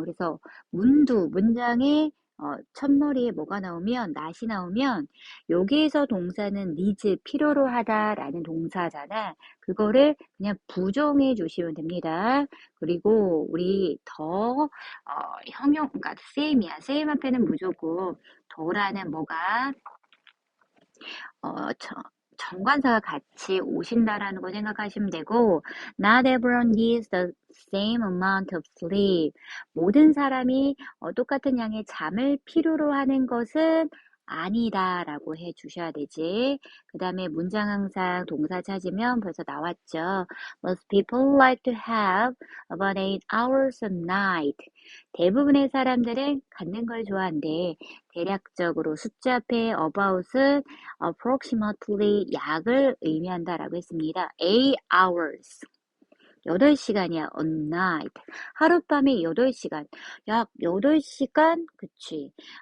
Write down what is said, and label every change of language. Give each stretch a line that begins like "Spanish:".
Korean: 그래서 문두, 문장에 첫머리에 뭐가 나오면, 낫이 나오면, 여기에서 동사는 needs, 필요로 하다라는 동사잖아. 그거를 그냥 부정해 주시면 됩니다. 그리고 우리 형용, 그러니까 same이야. same 앞에는 무조건 더라는 뭐가
English: 정관사가 같이 오신다라는 거 생각하시면 되고, not everyone needs the same amount of sleep.
Korean: 모든 사람이 똑같은 양의 잠을 필요로 하는 것은 아니다라고 해 주셔야 되지. 그 다음에 문장 항상 동사 찾으면 벌써 나왔죠.
English: Most people like to have about 8 hours a night.
Korean: 대부분의 사람들은 갖는 걸 좋아한대. 대략적으로 숫자 앞에 about은 approximately 약을 의미한다라고 했습니다.
English: 8 hours. 8시간이야. a night.
Korean: 하룻밤에 8시간. 약 8시간? 그치.